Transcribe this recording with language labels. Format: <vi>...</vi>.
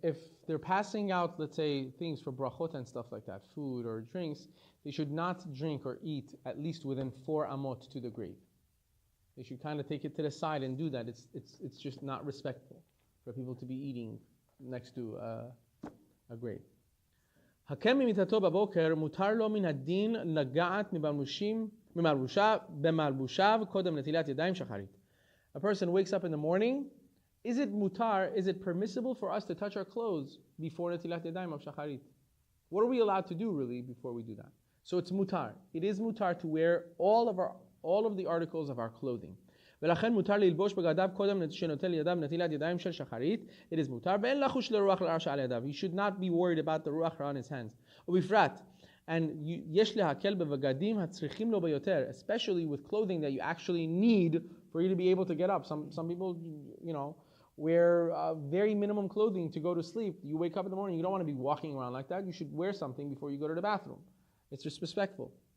<en>If they're passing out, let's say, things for brachot and stuff like that, food or drinks, they should not drink or eat at least within 4 amot to the grave. They should kind of take it to the side and do that. It's just not respectful for people to be eating next to a grave.</en> <he>הקם ממיטתו בבוקר מותר לו מן הדין לגעת במלבושיו קודם נטילת ידיים שחרית.</he> <en>A person wakes up in the morning. Is it mutar? Is it permissible for us to touch our clothes before netilat yadayim of shacharit? What are we allowed to do really before we do that? So it's mutar. It is mutar to wear all of the articles of our clothing.</en> <he>ולכן מותר ללבוש בגדיו קודם שנוטל ידיו נטילת ידיים של שחרית.</he> <en>It is mutar.</en> <he>ואין לחוש לרוח לרע שעל ידיו.</he> <en>He should not be worried about the ruach on his hands.</en> <he>ובפרט,</he> <en>and</en> <he>יש להקל בבגדים הצריכים לו ביותר,</he> <en>especially with clothing that you actually need for you to be able to get up. Some people, wear very minimum clothing to go to sleep. You wake up in the morning, you don't want to be walking around like that. You should wear something before you go to the bathroom. It's disrespectful.</en>